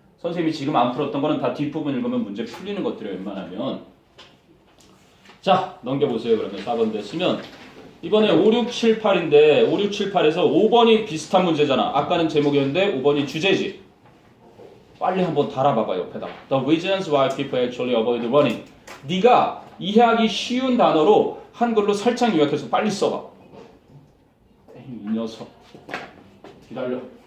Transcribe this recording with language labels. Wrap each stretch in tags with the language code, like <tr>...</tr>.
<ko>선생님이 지금 안 풀었던 거는 다 뒷부분 읽으면 문제 풀리는 것들이 웬만하면. 자, 넘겨보세요. 그러면 4번 됐으면 이번에 5, 6, 7, 8인데 5, 6, 7, 8에서 5번이 비슷한 문제잖아. 아까는 제목이었는데 5번이 주제지. 빨리 한번 달아봐봐 옆에다가.</ko> <en>The reasons why people actually avoid running.</en> <ko>네가 이해하기 쉬운 단어로 한글로 살짝 요약해서 빨리 써봐. 이 녀석. 기다려.</ko>